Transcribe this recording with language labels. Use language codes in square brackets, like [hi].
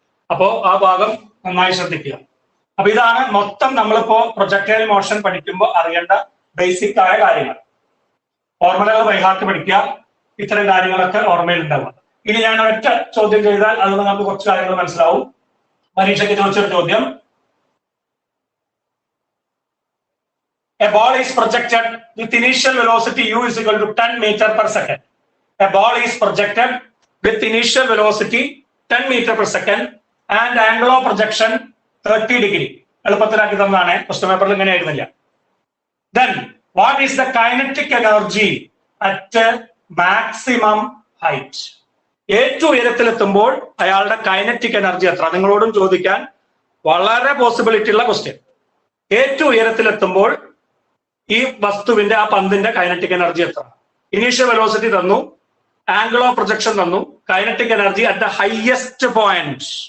[ml] അപ്പോ ആ ഭാഗം നന്നായി ശ്രദ്ധിക്കുക. അപ്പൊ ഇതാണ് മൊത്തം നമ്മളിപ്പോ പ്രൊജക്ടൈൽ മോഷൻ പഠിക്കുമ്പോൾ അറിയേണ്ട ബേസിക് ആയ കാര്യങ്ങൾ. ഫോർമുലകൾ ബൈഹാർട്ട് പഠിക്കുക. ഇത്തരം കാര്യങ്ങളൊക്കെ ഓർമ്മയിൽ ഉണ്ടാവുക. ഇനി ഞാൻ ഒറ്റ ചോദ്യം ചെയ്താൽ അത് നമുക്ക് കുറച്ച് കാര്യങ്ങൾ മനസ്സിലാവും. പരീക്ഷയ്ക്ക് ചോദിച്ചൊരു ചോദ്യം. [en] A ball is projected with initial velocity u is equal to 10 meter per second. A ball is projected with initial velocity 10 meter per second and angle of projection 30 degree. [ml] എളുപ്പത്തിലാക്കി തന്നാണ്. ക്വസ്റ്റ്യൻ പേപ്പറിൽ ഇങ്ങനെ ആയിരുന്നില്ല. [en] Then what is the kinetic energy at maximum height? [ml] ഏറ്റവും ഉയരത്തിലെത്തുമ്പോൾ അയാളുടെ kinetic energy എത്ര? നിങ്ങളോടും ചോദിക്കാൻ വളരെ പോസിബിലിറ്റി ഉള്ള ക്വസ്റ്റ്യൻ. ഏറ്റവും ഉയരത്തിലെത്തുമ്പോൾ ഈ വസ്തുവിന്റെ ആ പന്തിന്റെ കൈനറ്റിക് എനർജി എത്ര? ഇനീഷ്യൽ വെലോസിറ്റി തന്നു, ആംഗിൾ ഓഫ് പ്രൊജക്ഷൻ തന്നു, [en] Kinetic energy at the highest point.